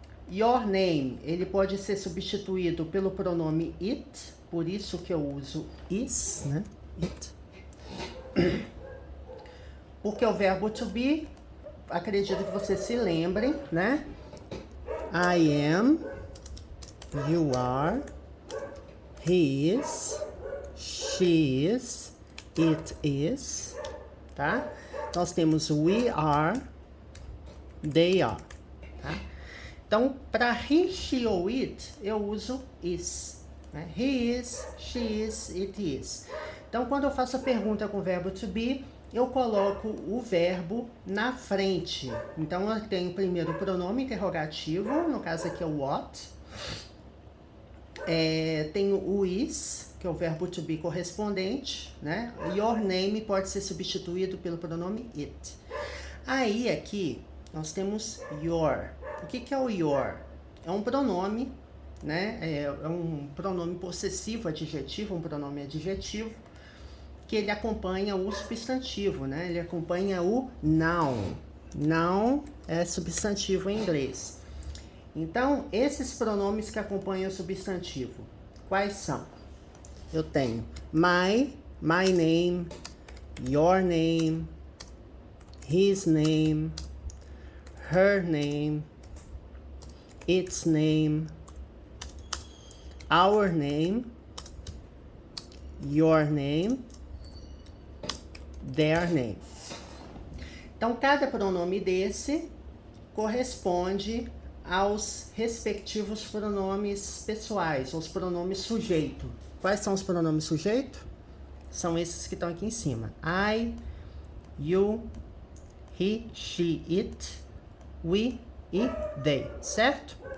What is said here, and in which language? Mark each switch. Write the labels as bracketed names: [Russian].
[Portuguese] Your name, ele pode ser substituído pelo pronome it, por isso que eu uso is, né? It. Porque o verbo to be, acredito que vocês se lembrem, né? [English] I am, you are, he is, she is, it is, tá? [Portuguese] Nós temos we are, they are, tá? Então, para he, she ou it, eu uso is, né? He is, she is, it is. Então, quando eu faço a pergunta com o verbo to be, eu coloco o verbo na frente. Então, eu tenho primeiro o pronome interrogativo, no caso aqui é o what. Tenho o is, que é o verbo to be correspondente, né? Your name pode ser substituído pelo pronome it. Aí, aqui, nós temos your. O que é o your? É um pronome, né? É um pronome possessivo, adjetivo, um pronome adjetivo, que ele acompanha o substantivo, né? Ele acompanha o noun. Noun é substantivo em inglês. Então, esses pronomes que acompanham o substantivo, quais são? Eu tenho my name, your name, his name, her name, its name, our name, your name, their name. Então, cada pronome desse corresponde aos respectivos pronomes pessoais, os pronomes sujeito. Quais são os pronomes sujeito? São esses que estão aqui em cima. [English] I, you, he, she, it, we e they, certo?